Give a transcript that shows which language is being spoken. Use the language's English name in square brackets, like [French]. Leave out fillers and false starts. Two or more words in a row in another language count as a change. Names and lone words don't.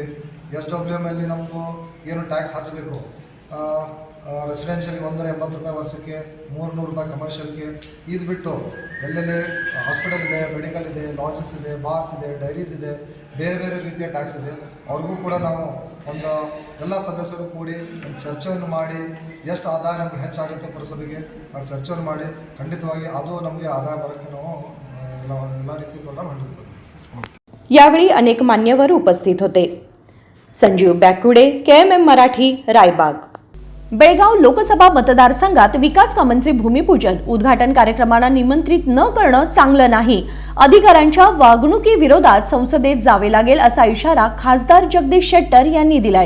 [Kannada] SWM ಅಲ್ಲಿ ನಮಗೂ ಏನು ಟ್ಯಾಕ್ಸ್ ಹಚ್ಚಬೇಕು, ರೆಸಿಡೆನ್ಷಿಯಲ್ಗೆ 180 ರೂಪಾಯಿ ವರ್ಷಕ್ಕೆ, 300 ರೂಪಾಯಿ ಕಮರ್ಷಿಯಲ್ಗೆ, ಇದು ಬಿಟ್ಟು ಎಲ್ಲೆಲ್ಲಿ ಹಾಸ್ಪಿಟಲ್ ಇದೆ, ಮೆಡಿಕಲ್ ಇದೆ, ಲಾಡ್ಜಸ್ ಇದೆ, ಬಾರ್ಸ್ ಇದೆ, ಡೈರೀಸ್ ಇದೆ, ಬೇರೆ ಬೇರೆ ರೀತಿಯ ಟ್ಯಾಕ್ಸ್ ಇದೆ. ಅವ್ರಿಗೂ ಕೂಡ ನಾವು ಒಂದು ಎಲ್ಲ ಸದಸ್ಯರು ಕೂಡಿ ಒಂದು ಚರ್ಚೆಯನ್ನು ಮಾಡಿ ಎಷ್ಟು ಆದಾಯ ನಮಗೆ ಹೆಚ್ಚಾಗುತ್ತೆ ಪುರಸಭೆಗೆ ಆ ಚರ್ಚೆಯನ್ನು ಮಾಡಿ ಖಂಡಿತವಾಗಿ ಅದು ನಮಗೆ ಆದಾಯ ಬರೋಕ್ಕೆ ನಾವು ಎಲ್ಲ ರೀತಿ ಕೂಡ ಮಾಡಿರ್ತೀವಿ. [Marathi] यावेळी अनेक मान्यवर उपस्थित होते. संजीव बॅकुडे, KMM मराठी, रायबाग. बेळगाव लोकसभा मतदारसंघात विकास कामांचे भूमिपूजन उद्घाटन कार्यक्रमाला निमंत्रित न करणं चांगलं नाही. अधिकाऱ्यांच्या वागणुकीविरोधात संसदेत जावे लागेल असा इशारा खासदार जगदीश शेट्टर यांनी दिलाय.